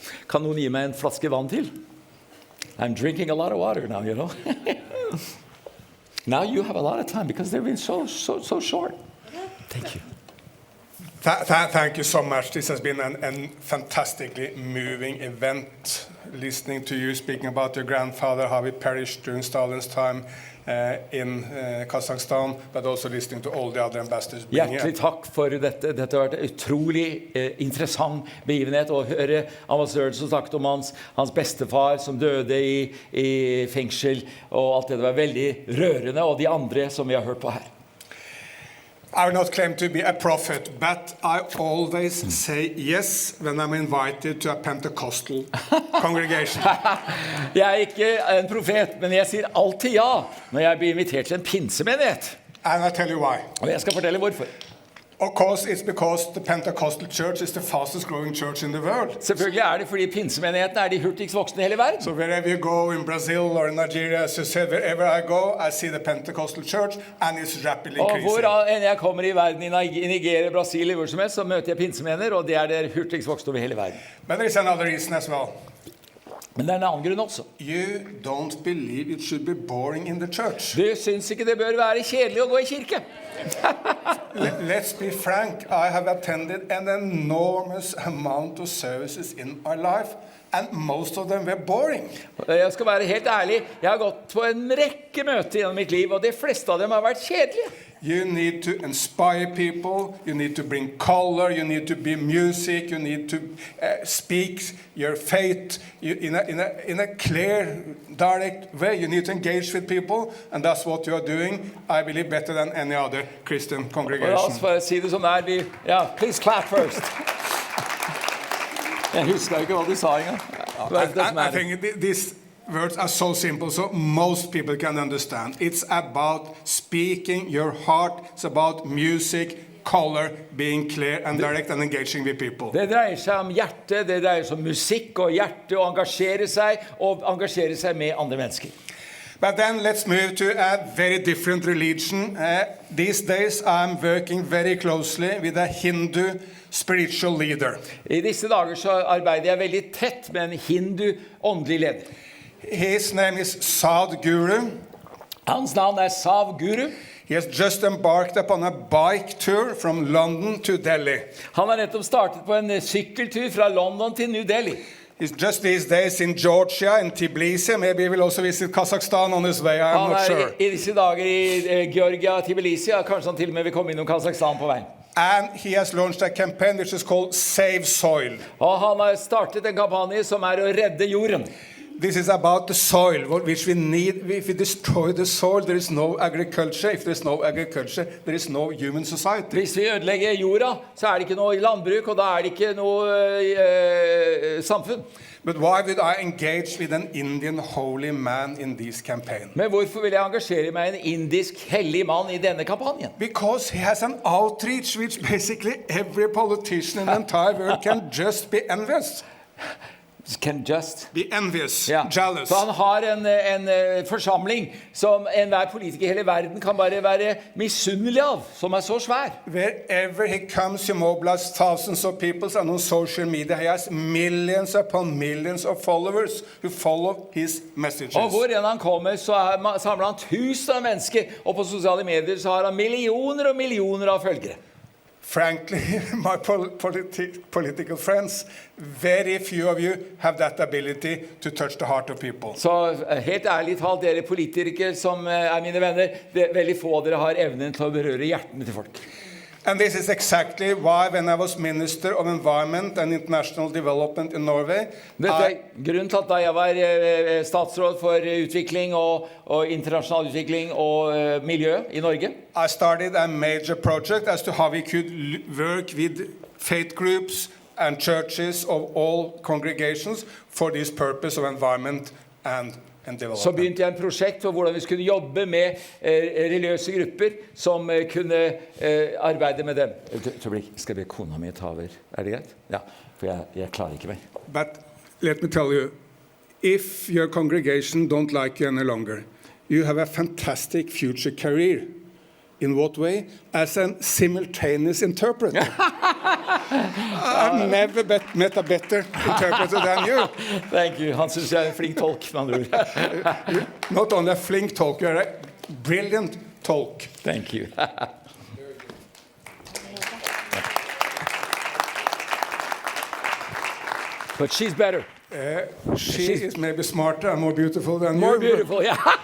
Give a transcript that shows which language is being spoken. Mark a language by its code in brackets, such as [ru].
[no] Kan noen gi meg en flaske vann til? [en] I'm drinking a lot of water now, Now you have a lot of time because they've been so short. Thank you. Thank you so much. This has been a fantastically moving event. Listening to you speaking about your grandfather, how he perished during Stalin's time in Kazakhstan, but also listening to all the other ambassadors being here. [no] Hjertelig takk for dette. Dette har vært en utrolig interessant begivenhet å høre ambassadøren som snakket om hans bestefar som døde i fengsel, og alt det var veldig rørende, og de andre som vi har hørt på her. [en] I will not claim to be a prophet, but I always say yes when I'm invited to a Pentecostal congregation. [no] Jeg er ikke en profet, men jeg sier alltid ja når jeg blir invitert til en pinsemenighet. [en] And I'll tell you why. [no] Og jeg skal fortelle hvorfor. [en] Of course, it's because the Pentecostal church is the fastest growing church in the world. [no] Selvfølgelig er det fordi pinsemenighetene er de hurtigst voksne i hele verden. [en] So wherever you go in Brazil or in Nigeria, as you said, wherever I go, I see the Pentecostal church, and it's rapidly increasing. [no] Og hvor enn jeg kommer i verden, i Nigeria, Brasil, hvor som helst, så møter jeg pinsemenigheter, og det er det hurtigst voksne over hele verden. [en] But there is another reason as well. [no] Men det er en annen grunn også. [en] You don't believe it should be boring in the church. [no] Du syns ikke det bør være kjedelig å gå i kirke. [en] let's be frank, I have attended an enormous amount of services in my life, and most of them were boring. [no] Jeg skal være helt ærlig, jeg har gått på en rekke møter gjennom mitt liv, og de fleste av dem har vært kjedelige. [en] You need to inspire people, you need to bring color, you need to be music, you need to speak your faith in a clear, direct way. You need to engage with people, and that's what you are doing, I believe, better than any other Christian congregation. [no] Og la oss bare si det som det [en] please clap first. [no] Jeg husker ikke hva du sa engang. [en] I think these words are so simple, so most people can understand. It's about speaking your heart. It's about music, color, being clear and direct and engaging with people. [no] Det dreier seg om hjerte, det dreier seg om musikk og hjerte, og engasjere seg med andre mennesker. [en] But then let's move to a very different religion. These days I'm working very closely with a Hindu spiritual leader. [no] I disse dager så arbeider jeg veldig tett med en hindu åndelig leder. [en] His name is Sadhguru. [no] Hans navn Sadhguru. [en] He has just embarked upon a bike tour from London to Delhi. [no] Han har nettopp startet på en sykkeltur fra London til New Delhi. [en] He's just these days in Georgia, in Tbilisi. Maybe he will also visit Kazakhstan on his way, I'm not sure. [no] I disse dager i Georgia, Tbilisi, og kanskje han til og med vil komme innom Kazakhstan på vei. [en] And he has launched a campaign which is called Save Soil. [no] Og han har startet en kampanje som å redde jorden. [en] This is about the soil, which we need. If we destroy the soil, there is no agriculture. If there is no agriculture, there is no human society. [no] Hvis vi ødelegger jorda, så det ikke noe landbruk, og da det ikke noe samfunn. [en] But why would I engage with an Indian holy man in this campaign? [no] Men hvorfor vil jeg engasjere meg en indisk hellig mann i denne kampanjen? [en] Because he has an outreach which basically every politician in the entire world can just be envious. Can just be envious, [no] ja. [en] Jealous. [no] Så han har en forsamling som enhver politiker i hele verden kan bare være misunnelig av, som så svær. [en] Wherever he comes, he mobilizes thousands of people, and on social media he has millions upon millions of followers who follow his messages. [no] Og hvor han kommer, så samler han tusen av mennesker, og på sosiale medier så har han millioner og millioner av følgere. [en] Frankly, my political friends, very few of you have that ability to touch the heart of people. [no] Så helt ærlig talt, dere politikere som mine venner, veldig få av dere har evnen til å berøre hjertene til folk. [en] And this is exactly why when I was Minister of Environment and International Development in Norway, [no] grunnen til at da jeg var statsråd for utvikling og internasjonal utvikling og miljø i Norge, [en] I started a major project as to how we could work with faith groups and churches of all congregations for this purpose of environment and [no] så begynte jeg en prosjekt for hvordan vi skulle jobbe med religiøse grupper som kunne arbeide med dem. Skal vi kona mi ta over? Det greit? Ja, for jeg klarer ikke mer. [en] But let me tell you, if your congregation don't like you any longer, you have a fantastic future career. In what way? As a simultaneous interpreter. I've never met a better interpreter than you. Thank you. [no] Han synes jeg en flink tolk, med andre ord. [en] Not only a flink talk, you're a brilliant talk. Thank you. But she's better. She is maybe smarter and more beautiful than you. More beautiful, yeah.